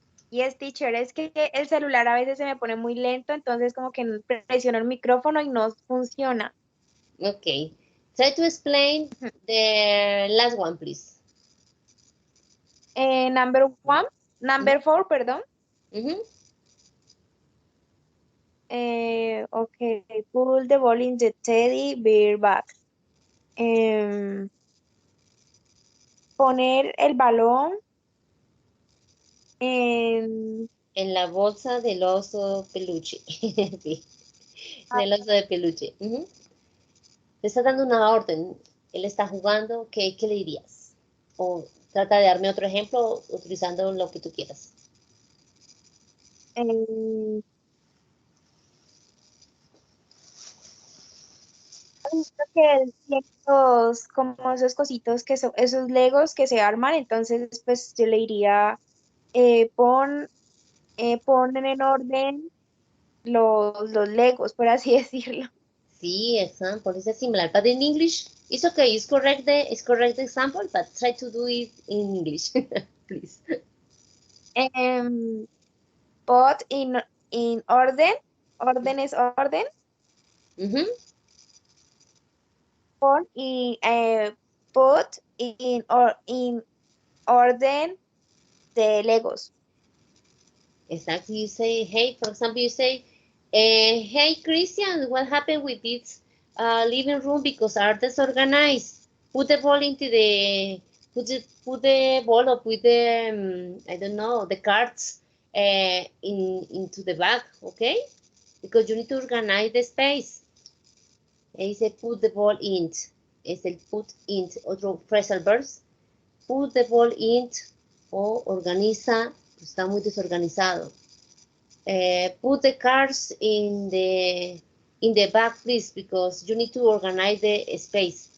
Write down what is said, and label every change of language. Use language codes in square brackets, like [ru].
[en] Yes, teacher, [es] es que el celular a veces se me pone muy lento, entonces como que presiono el micrófono y no funciona. [en] Okay. Try to explain the last one, please. Number 4, [es] perdón. Mhm. [en] Okay, pull the ball in the teddy bear bag. [es] Poner el balón en... En la bolsa del oso peluche. Sí, del oso de peluche. Ujú. Le está dando una orden. Él está jugando. ¿Qué le dirías? O trata de darme otro ejemplo utilizando lo que tú quieras. en- Creo que él tiene como esos cositos que son, esos legos que se arman, entonces pues yo le diría, eh, pon, ponen en orden los legos, por así decirlo. Sí, [en] example. It's similar, but in English, it's okay. It's correct example, but try to do it in English, please. [es] Em, [en] Put in [es] orden es orden, Mhm. pon y [en] put in [es] orden de legos. [en] Exactly. You say, hey, for example, you say, hey, Christian, what happened with this living room because are disorganized? Put the ball into the, put the ball or put the, I don't know, the cards into the bag, okay? Because you need to organize the space. [es] Dice [en] put the ball in. [es] Es el [en] put in, [es] otro phrasal verbs. [en] Put the ball in [es] o organiza, está muy desorganizado. [en] put the cards in the back, please, because you need to organize the space.